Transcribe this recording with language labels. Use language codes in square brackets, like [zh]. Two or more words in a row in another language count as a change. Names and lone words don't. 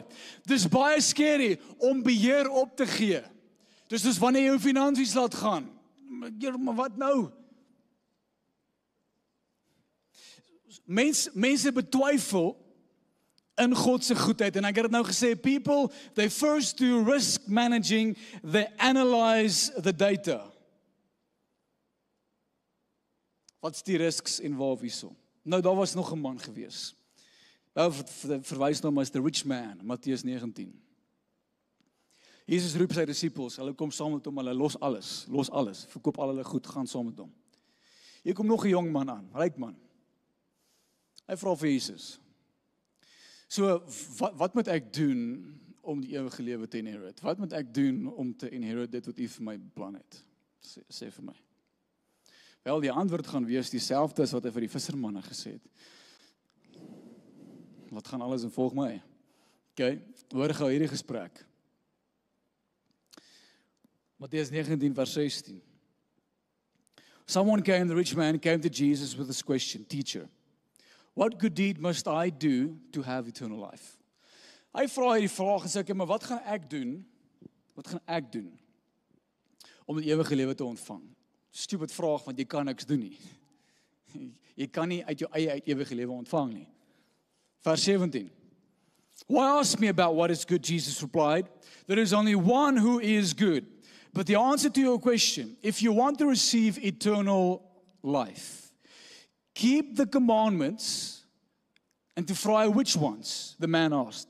[af] Dis baie scary om beheer op te gee. Dis soos wanneer jy jou finansies laat gaan. Maar wat nou? Mense betwyfel in God se goedheid, en ek het dit nou gesê, [en] people, they first do risk managing, they analyze the data. [af] Wat is die risks involved hierso? Nou, daar was nog 'n man gewees. Nou, verwys na hom as [en] the rich man, [af] Matteus 19. Jesus roep sy disippels, hulle kom saam met hom, hulle los alles, verkoop al hulle goed, gaan saam met hom. Hier kom nog 'n jong man aan, ryk man. Hy vra vir Jesus, so, wat moet ek doen om die ewige lewe te inherit? Wat moet ek doen om te inherit dit wat U vir my beplan het? Sê vir my. Wel, die antwoord gaan wees dieselfde as wat hy vir die vissermanne gesê het. Laat gaan alles en volg my. Okay, hoor gou hierdie gesprek. Matteus 19 vers 16. [en] The rich man came to Jesus with this question, Teacher, what good deed must I do to have eternal life? [af] Hy vra hierdie vraag en sê, okay, maar wat gaan ek doen? Wat gaan ek doen om die ewige lewe te ontvang? Stupid vraag, want jy kan niks doen nie. Jy kan nie uit jou eie uit ewige lewe ontvang nie. Vers 17. [en] Why ask me about what is good? Jesus replied, there is only one who is good. But the answer to your question, if you want to receive eternal life, keep the commandments. And to fry which ones? The man asked.